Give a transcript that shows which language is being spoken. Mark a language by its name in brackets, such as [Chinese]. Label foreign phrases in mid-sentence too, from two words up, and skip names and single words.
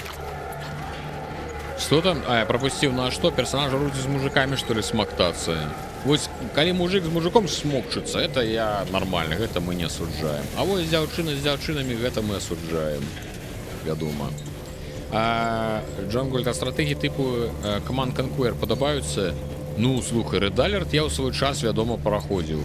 [Russian] Что там? А, я пропустил. Ну а что, персонажи вроде с мужиками, что ли, смоктаться? [Belarusian] Вось калі мужик з мужиком смокчыцца, это я нормально, гэта мы не асуджаем. А вось дзяўчына з дзяўчынамі гэта мы асуджаем. Вядома. Джон Гольд, а стратэгіі типу Command Conquer падабаюцца? Ну, слухай, Red Alert я ў свой час, вядома, праходзіў.